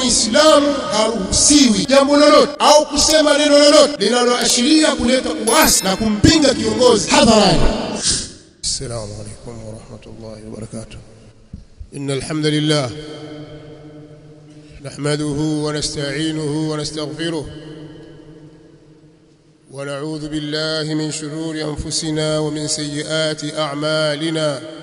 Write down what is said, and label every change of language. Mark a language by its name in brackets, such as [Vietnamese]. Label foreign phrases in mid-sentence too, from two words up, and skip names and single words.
[Swahili] Muislamu haruhusiwi jambo lolote au kusema neno lolote linaloashiria kuleta uasi na kumpinga kiongozi hadharani. [Arabic] السلام عليكم ورحمة الله وبركاته. إن الحمد لله نحمده ونستعينه ونستغفره ونعوذ بالله من شرور أنفسنا ومن سيئات أعمالنا.